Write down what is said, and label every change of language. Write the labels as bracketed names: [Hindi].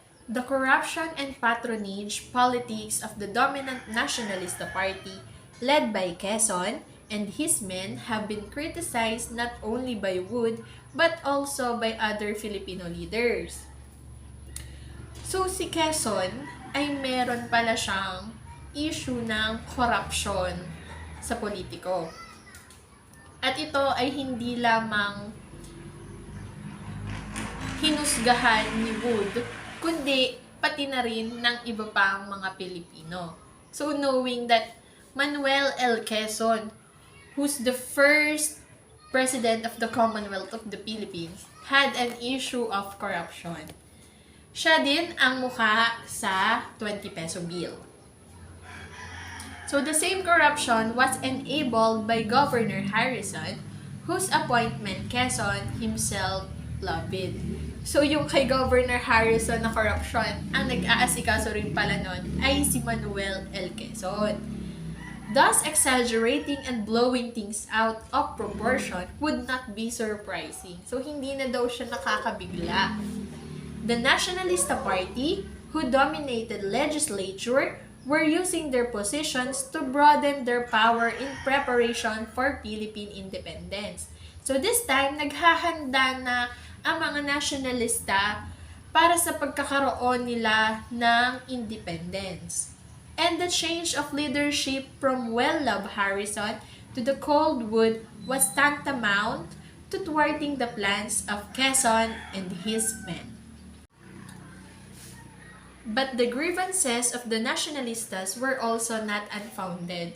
[English] The corruption and patronage politics of the dominant Nacionalista Party, led by Quezon and his men, have been criticized not only by Wood but also by other Filipino leaders. [Filipino] So si Quezon ay meron pala siyang issue ng corruption sa politiko. At ito ay hindi lamang hinusgahan ni Wood, kundi pati na rin ng iba pang mga Pilipino. [English] So knowing that Manuel L. Quezon, who's the first President of the Commonwealth of the Philippines, had an issue of corruption. [Filipino] Siya din ang mukha sa 20 peso bill. [English] So the same corruption was enabled by Governor Harrison, whose appointment Quezon himself lobbied. [Filipino] So, yung kay Governor Harrison na corruption, ang nag-aasikaso rin pala nun ay si Manuel L. Quezon. [English] Thus, exaggerating and blowing things out of proportion would not be surprising. [Filipino] So, hindi na daw siya nakakabigla. [English] The Nationalista Party, who dominated legislature, were using their positions to broaden their power in preparation for Philippine independence. [Filipino] So this time, naghahanda na ang mga nationalista para sa pagkakaroon nila ng independence. [English] And the change of leadership from well-loved Harrison to the cold Wood was tantamount to thwarting the plans of Quezon and his men. But the grievances of the nationalistas were also not unfounded.